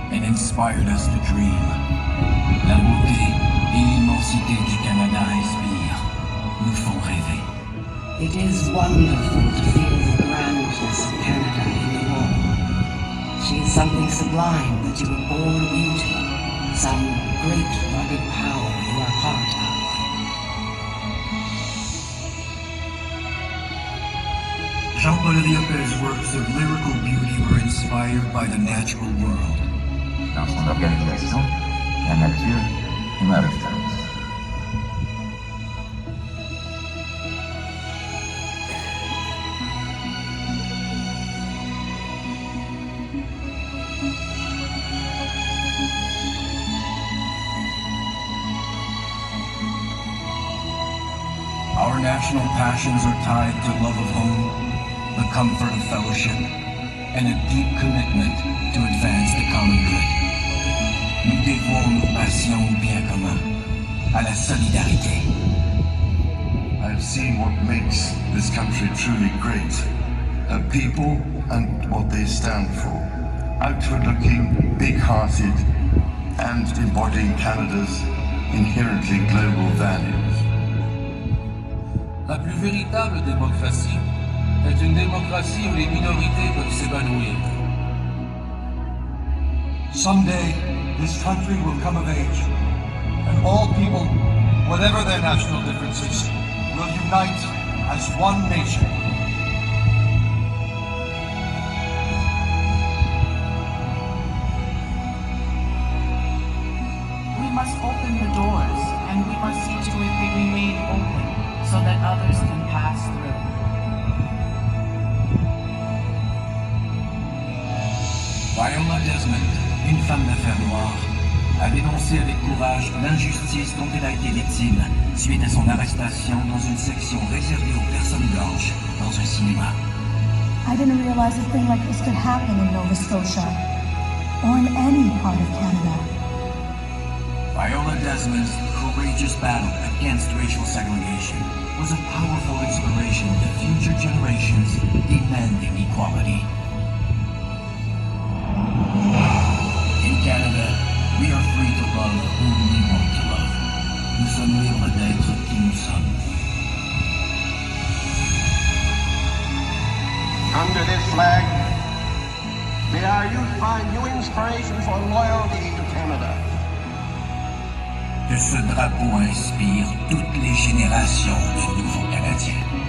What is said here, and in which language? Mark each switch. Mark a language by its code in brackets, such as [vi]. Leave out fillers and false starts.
[en] Inspired us to dream. [fr] La beauté et l'immensité du Canada inspirent, nous font rêver. [en] It is wonderful to feel the grandness of Canada in the war. She is something sublime that you were born into, some great rugged power you are part of. Jean-Paul Riopel's works of lyrical beauty were inspired by the natural world. [fr] Dans son organisation, la nature est ma référence. [en] Our national passions are tied to love of home, the comfort of fellowship, and a deep commitment to advance the common good. [fr] Nous dévouons nos passions au bien commun, à la solidarité. [en] I've seen what makes this country truly great. Her people and what they stand for. Outward-looking, big-hearted, and embodying Canada's inherently global values. [fr] La plus véritable démocratie est une démocratie où les minorités peuvent s'épanouir. [en] Someday, this country will come of age, and all people, whatever their national differences, will unite as one nation. We must open the doors, and we must see to it they remain open, so that others can pass through. [fr] Viola Desmond, une femme d'affaires noire, a dénoncé avec courage l'injustice dont elle a été victime suite à son arrestation dans une section réservée aux personnes blanches dans un cinéma. [en] I didn't realize a thing like this could happen in Nova Scotia or in any part of Canada. Viola Desmond's courageous battle against racial segregation was a powerful inspiration to future generations demanding equality. In Canada, we are free to love whom we want to love. [fr] Nous sommes libres d'être qui nous sommes. [en] Under this flag, may our youth find new inspiration for loyalty to Canada. [fr] Que ce drapeau inspire toutes les générations de nouveaux Canadiens.